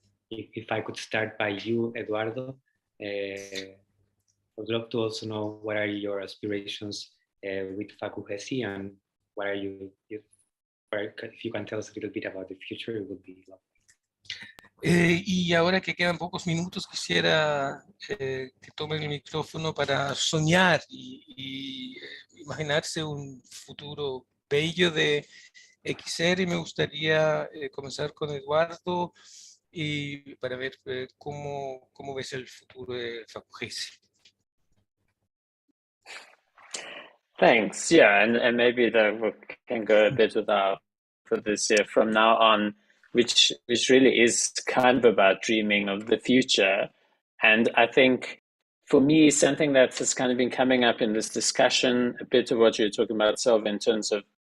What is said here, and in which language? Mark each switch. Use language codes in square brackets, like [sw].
[en] If I could start by you, Eduardo, I would love to also know what are your aspirations with Fak'Ugesi, and what are if you can tell us a little bit about the future, it would be lovely. [es] Y ahora que quedan pocos minutos, quisiera que tomen el micrófono para soñar y imaginarse un futuro bello de XR, y me gustaría comenzar con Eduardo y para ver cómo ves el futuro de Fak'Ugesi. [en] Thanks. Yeah, and maybe we can go a bit without for this year from now on, which really is kind of about dreaming of the future. And I think for me, something that has kind of been coming up in this discussion, a bit of what you're talking about, Selva, in terms of